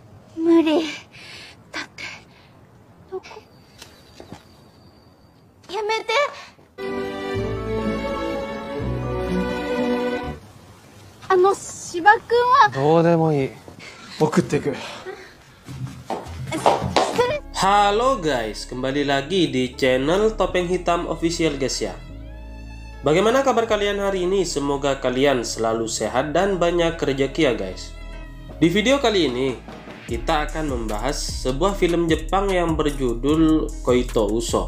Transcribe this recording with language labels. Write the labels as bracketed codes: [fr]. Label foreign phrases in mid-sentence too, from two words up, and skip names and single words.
[ja] 無理。だって、どこ。やめて。芝君は。どうでもいい。送ってく。 [id] Halo guys, kembali lagi di channel Topeng Hitam Official guys ya. Bagaimana kabar kalian hari ini? Semoga kalian selalu sehat dan banyak rezeki ya guys. Di video kali ini kita akan membahas sebuah film Jepang yang berjudul Koito Uso.